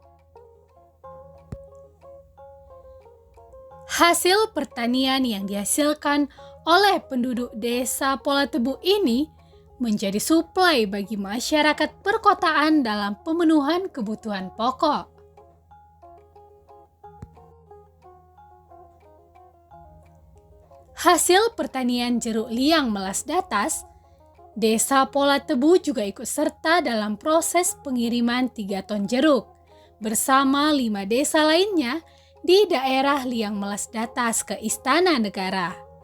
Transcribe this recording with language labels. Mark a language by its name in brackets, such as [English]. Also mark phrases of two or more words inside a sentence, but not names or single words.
[Indonesian] Hasil pertanian yang dihasilkan oleh penduduk desa Pola Tebu ini menjadi suplai bagi masyarakat perkotaan dalam pemenuhan kebutuhan pokok. Hasil pertanian jeruk liang melas datas, Desa Pola Tebu juga ikut serta dalam proses pengiriman 3 ton jeruk bersama 5 desa lainnya di daerah Liang Melas Datas ke Istana Negara.